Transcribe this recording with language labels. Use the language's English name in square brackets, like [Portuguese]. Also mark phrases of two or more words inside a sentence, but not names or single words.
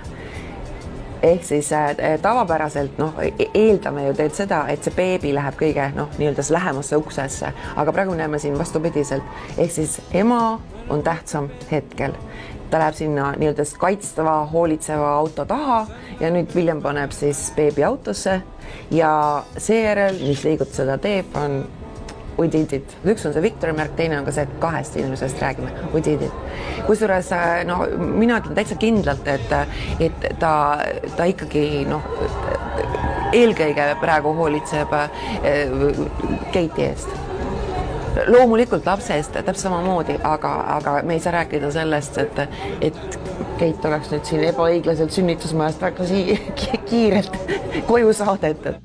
[Estonian] Ehk siis tavapäraselt eeldame ju teed seda, et see beebi läheb kõige nii-öelda lähemasse uksesse, aga praegu näeme siin vastupidiselt. Ehk siis ema on tähtsam hetkel. Ta läheb sinna nii-öelda kaitstava, hoolitseva auto taha ja nüüd William paneb siis beebi autosse ja seejärel, mis liigut seda teeb, on [English] we did it. [Estonian] Üks on see Victori märk, teine on ka see, et kahest inimesest räägime. [English] We did it. [Estonian] Kusjuures mina ütlen täitsa kindlalt, et ta ikkagi eelkõige praegu hoolitseb Kate'i eest. Loomulikult lapse eest täpselt samamoodi, aga me ei saa rääkida sellest, et Kate oleks nüüd siin ebaõiglaselt sünnitusmajast väga kiirelt koju saadetud.